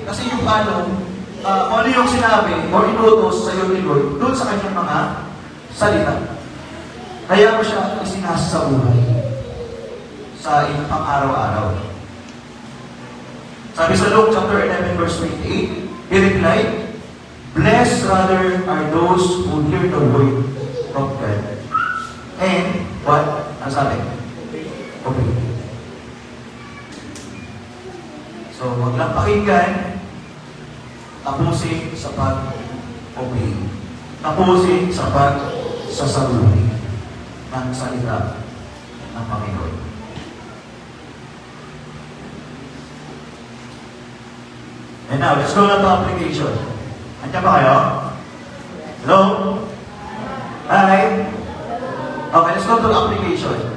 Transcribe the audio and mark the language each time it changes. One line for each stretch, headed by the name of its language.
Filipino: Kasi yung kung ano yung sinabi o inutos sa iyo ni Lord, doon sa kanyang mga salita. Kaya mo siya isinasa sa buhay. Sa iyong pang-araw-araw. Sabi sa
English: Luke chapter 11 verse 28, he replied, blessed rather are those who hear the word of God. And, what?
Filipino: Ang sabi?
English: Obey.
Filipino: So, wag lang pakinggan, tapusin sa pag-obey. Tapusin sa pag-sasaluhin ng salita ng Panginoon.
English: And now, let's go na to application.
Filipino: Andiyan ba kayo?
English: Hello? Hi? Okay, let's go to application.